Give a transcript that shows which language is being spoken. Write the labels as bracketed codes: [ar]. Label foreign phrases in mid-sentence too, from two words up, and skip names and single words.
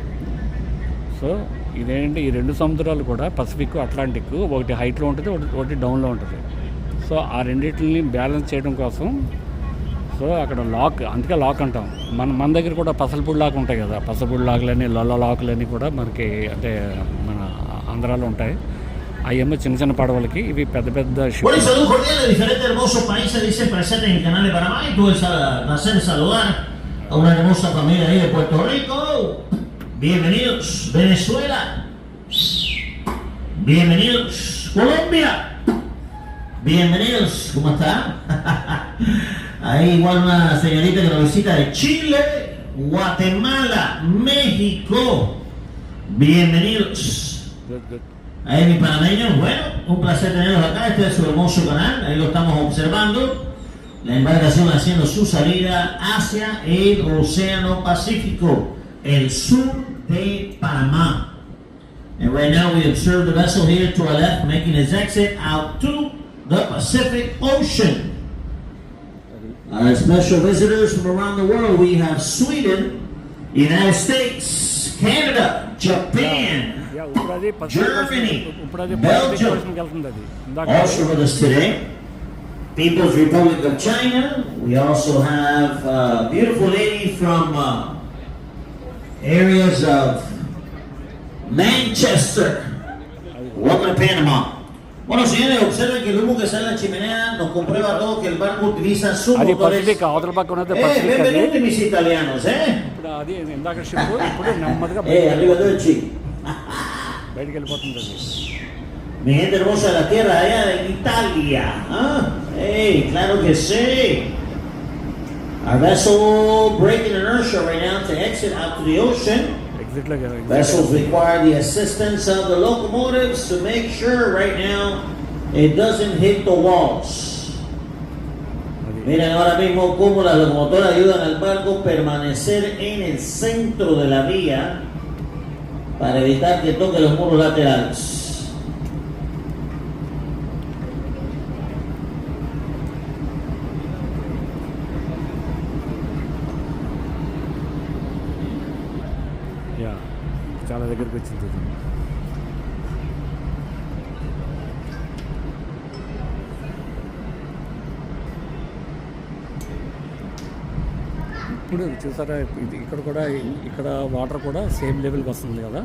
[te] సో ఇదేంటి, ఈ రెండు సముద్రాలు కూడా పసిఫిక్, అట్లాంటిక్, ఒకటి హైట్లో ఉంటుంది, ఒకటి డౌన్లో ఉంటుంది. సో ఆ రెండింటిని బ్యాలెన్స్ చేయడం కోసం సో అక్కడ లాక్, అందుకే లాక్ అంటాం. మన దగ్గర కూడా పసలపూడి లాక్ ఉంటాయి కదా, పసలపూడి లాకులని లొల్ల లాకులని కూడా మనకి అంటే మన ఆంధ్రాలో ఉంటాయి. అవేమో చిన్న చిన్న పడవలకి, ఇవి పెద్ద పెద్ద షిప్. [es] Bueno, y saludos cordiales de diferentes hermosos países, dice presente en el canal de Panamá. Y tuve el placer de saludar a una hermosa familia ahí de Puerto Rico. Bienvenidos, Venezuela. Bienvenidos, Colombia. Bienvenidos, ¿cómo está? Ahí igual una señorita que nos visita de Chile, Guatemala, México. Bienvenidos. [en] Good. [es] Ahí mis panameños, bueno, un placer tenerlos acá, este es su hermoso canal, ahí lo estamos observando, la embarcación haciendo su salida hacia el Océano Pacífico, el sur de Panamá. [en] And right now we observe the vessel here to our left making its exit out to the Pacific Ocean. Our special visitors from around the world, we have Sweden, United States, Canada, Japan, Germany, Belgium, also with us today. People's Republic of China. We also have a beautiful lady from areas of Manchester. Welcome to Panama. [es] Bueno, señores, observen que el humo que sale de la chimenea nos comprueba a todos que el barco utiliza sus [te] అది [es] motores. [te] పసిఫిక్, అవతల పక్క ఉన్నది పసిఫిక్. అది [es] Benvenuti mis italianos, [te] ఇప్పుడు అది ఇందాక షిప్ ఇప్పుడు నెమ్మదిగా [es] arriba Dolce. [te] బయటికి వెళ్ళిపోతుంది అది. [es] Mi gente hermosa de la tierra, allá en Italia. ¿Ah? Hey, claro que sí. [en] Our vessel breaking inertia right now to exit out to the ocean. [te] ఎగ్జిట్లో [en] Vessels require the assistance of the locomotives to make sure right now it doesn't hit the walls. [es] Miren ahora mismo cómo las locomotoras ayudan al barco a permanecer en el centro de la vía para evitar que toque los muros laterales. [te] యా, చాలా దగ్గరికి వచ్చింది ఇది. ఇప్పుడు చూసారా, ఇది ఇక్కడ కూడా, ఇక్కడ వాటర్ కూడా [en] same level [te] వస్తుంది కదా.